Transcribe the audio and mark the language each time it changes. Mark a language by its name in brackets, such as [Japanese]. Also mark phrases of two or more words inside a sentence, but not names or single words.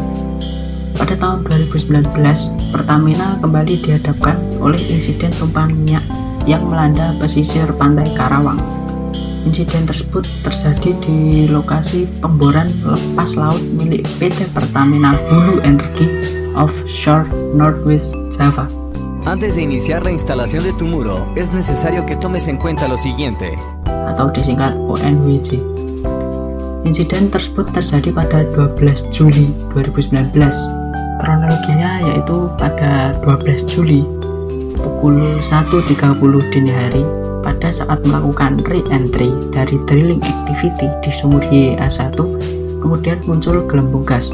[Indonesian] Pada tahun 2019, Pertamina kembali dihadapkan oleh insiden tumpahan minyak yang melanda pesisir pantai Karawang. Insiden tersebut terjadi di lokasi pemboran lepas laut milik PT Pertamina Hulu Energy Offshore Northwest Java. [Spanish] Antes de iniciar la instalación de tu muro, es necesario que tomes en cuenta lo siguiente. [Indonesian] Atau disingkat ONWJ. Insiden tersebut terjadi pada 12 Juli 2019. Kronologinya yaitu pada 12 Juli pukul 1.30 dini hari pada saat melakukan re-entry dari [English] drilling activity [Indonesian] di sumur YA1, kemudian muncul gelembung gas.